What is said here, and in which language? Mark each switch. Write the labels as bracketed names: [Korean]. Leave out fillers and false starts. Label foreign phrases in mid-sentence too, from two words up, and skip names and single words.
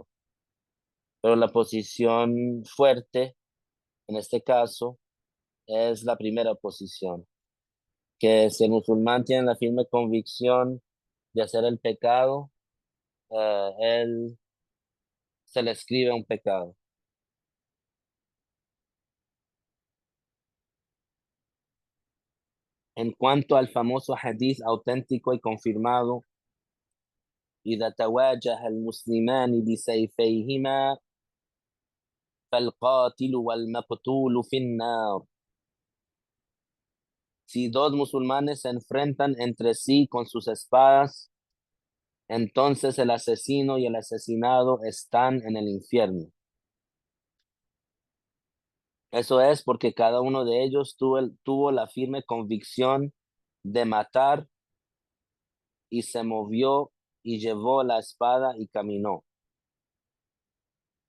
[Spanish] Pero la posición fuerte, en este caso, es la primera posición, que si el musulmán tiene la firme convicción de hacer el pecado, él se le escribe un pecado. En cuanto al famoso hadith auténtico y confirmado, [Arabic] إذا تواجه المسلمان بسيفيهما فالقاتل والمقتول في النار. [Spanish] Si dos musulmanes se enfrentan entre sí con sus espadas, entonces el asesino y el asesinado están en el infierno. Eso es porque cada uno de ellos tuvo la firme convicción de matar y se movió y llevó la espada y caminó.